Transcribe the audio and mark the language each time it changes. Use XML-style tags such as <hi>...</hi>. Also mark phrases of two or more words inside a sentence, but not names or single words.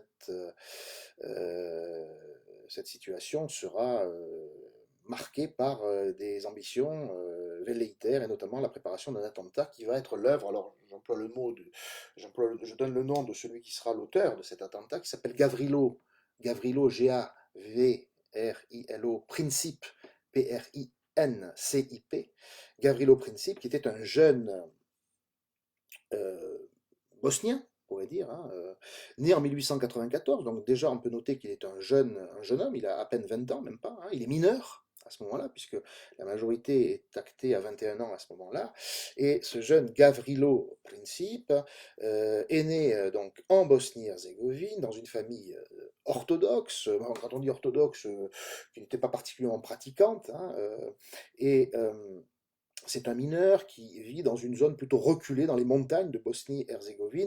<fr>cette situation sera marquée par des ambitions velléitaires et notamment la préparation d'un attentat qui va être l'œuvre, alors j'emploie le mot, je donne le nom de celui qui sera l'auteur de cet attentat, qui s'appelle Gavrilo, G-A-V-R-I-L-O, Princip, P-R-I-N-C-I-P, Gavrilo Princip, qui était un jeune euh, bosnien, on pourrait dire, hein, né en 1894, donc déjà on peut noter qu'il est un jeune homme, il a à peine 20 ans, même pas, hein, il est mineur à ce moment-là, puisque la majorité est actée à 21 ans à ce moment-là, et ce jeune Gavrilo Princip est né donc en Bosnie-Herzégovine, dans une famille orthodoxe, quand on dit orthodoxe, qui n'était pas particulièrement pratiquante, hein, et c'est un mineur qui vit dans une zone plutôt reculée dans les montagnes de Bosnie-Herzégovine.</fr>